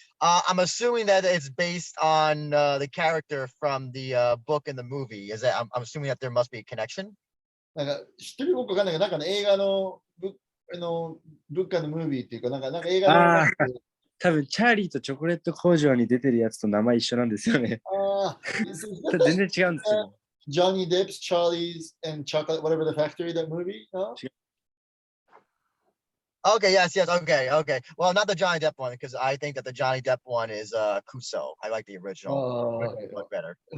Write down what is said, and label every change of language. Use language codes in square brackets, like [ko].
[en] I'm assuming that it's based on the character from the book and the movie. Is that? I'm assuming that there must be a connection. [ja] なんか知ってるかわかんないけど、なんか、ね、映画のブッカのムービーっていうか、なんか映画の。多分チャーリーとチョコレート工場に出てるやつと名前一緒なんですよね。全然違うんですよ。 [en] Johnny Depp's Charlie's and Chocolate, whatever the factory, that movie? No? Okay, yes, okay. Well, not the Johnny Depp one, because I think that the Johnny Depp one is Kuso. I like the original one better.